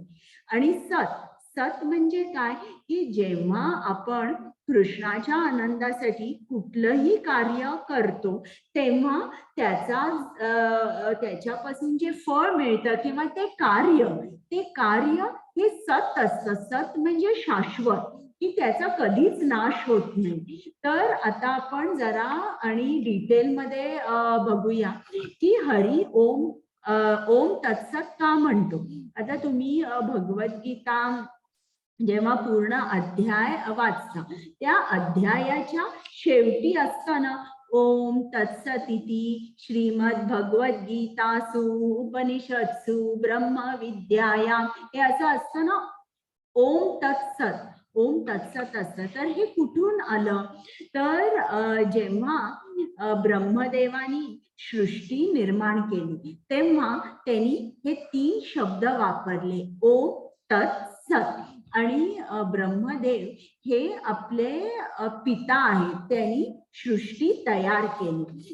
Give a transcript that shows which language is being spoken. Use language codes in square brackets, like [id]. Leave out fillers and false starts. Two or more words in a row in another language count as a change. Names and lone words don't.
[mr] आणि सत म्हणजे काय की जेव्हा आपण कृष्णाच्या आनंदासाठी कुठलंही कार्य करतो तेव्हा त्याच्यापासून जे फळ मिळतं किंवा ते कार्य हे सत असतं. सत म्हणजे शाश्वत, की त्याचा कधीच नाश होत नाही. तर आता आपण जरा आणि डिटेलमध्ये बघूया की [sa] हरी ओम ओम तत्सत [mr] का म्हणतो. आता तुम्ही भगवद्गीता जेव्हा पूर्ण अध्याय वाचता त्या अध्यायाच्या शेवटी असताना [sa] ओम तत्सदिति श्रीमद भगवद्गीतासु उपनिषत्सु ब्रह्म विद्यायाम [mr] हे असं असतं ना, [sa] ओम तत्सत, ओम तत्सत असतं. [mr] तर हे कुठून आलं, तर जेव्हा ब्रह्मदेवानी सृष्टी निर्माण केली तेव्हा त्यांनी हे 3 शब्द वापरले, [sa] ओम तत्सत. [mr] आणि ब्रह्मदेव हे आपले पिता आहेत, त्यांनी सृष्टी तयार केली.